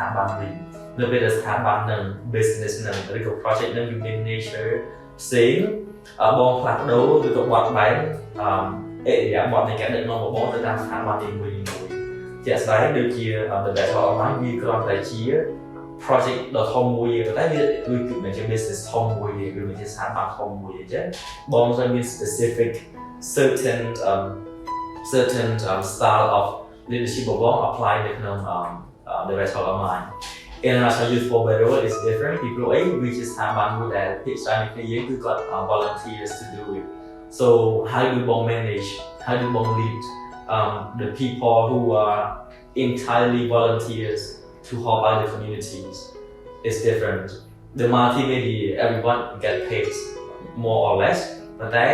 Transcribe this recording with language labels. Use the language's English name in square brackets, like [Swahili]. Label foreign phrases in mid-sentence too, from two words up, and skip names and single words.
[Khmer] ប័នវិញលើពេលដែលស្ថាប័ននឹង business នឹងឬក៏ project នឹងវាមាន nature ផ្សេងបងផ្លាស់ប្ដូរឬក៏បត់បែនអេរិយាបថនៃការដឹកនាំរបស់បងទៅតាមស្ថាប័ននីមួយៗជាក់ស្ដែងដូចជា The Battle Online វាគ្រាន់តែជា project ដ៏ធំមួយទេតែវាគឺជា business ធំមួយទេវាជាស្ថាប័នធំមួយអញ្ចឹងបងត្រូវមាន [English] specific certain style of leadership [Khmer] របស់បង [English] apply នៅក្នុង The Battle Online International Youth for Better World is different [Khmer] ពីព្រោះអីវាជាស្ថាប័នមួយដែលភាគច្រើននៃយើងគឺគាត់ [English] volunteers to do it so how do you manage how do you lead the people who are entirely volunteers to help out the communities is different the multimedia everyone get paid more or less but